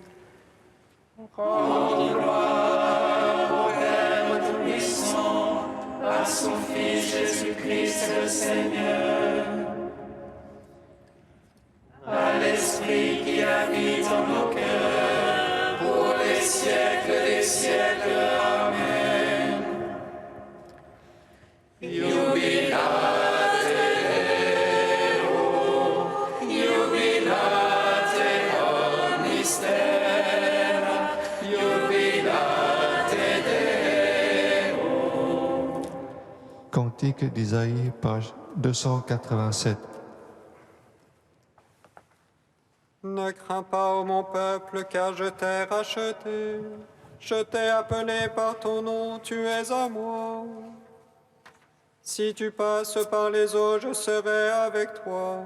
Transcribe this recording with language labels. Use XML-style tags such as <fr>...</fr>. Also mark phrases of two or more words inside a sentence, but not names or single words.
<fr>Rendons gloire au Père Tout-Puissant, à son Fils Jésus-Christ le Seigneur, à l'Esprit qui habite en nos cœurs, pour les siècles des siècles. Amen.</fr> <la>Jubilate Deo, jubilate omnis terra, jubilate Deo.</la> <fr>Cantique d'Isaïe, page 287. Ne crains pas, ô mon peuple, car je t'ai racheté. Je t'ai appelé par ton nom, tu es à moi. Si tu passes par les eaux, je serai avec toi.</fr>